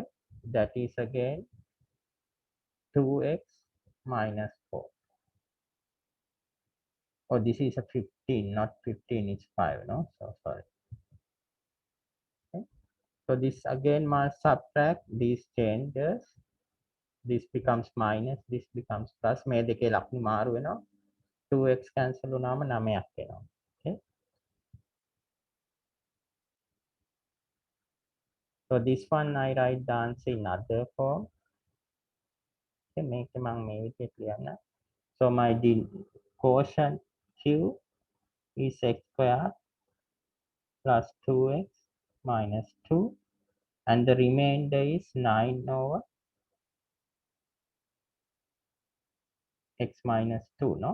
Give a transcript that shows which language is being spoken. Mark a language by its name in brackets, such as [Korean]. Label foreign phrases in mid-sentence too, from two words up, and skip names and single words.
[English] That is again 2x minus 4. Oh, this is a 15, not 15, it's 5, no? So sorry. Okay. So this again must subtract these changes. This becomes minus, this becomes plus. [Sinhala] මේ දෙකේ ලකුණු මාරු වෙනවා. 2x cancel වුණාම 9ක් එනවා. [English] Okay. So this one I write the answer in other form. [Sinhala] Okay, මේක මම මේ විදිහට ලියන්න. [English] So my quotient Q is x squared plus 2x minus 2, and the remainder is 9 over x minus 2, no?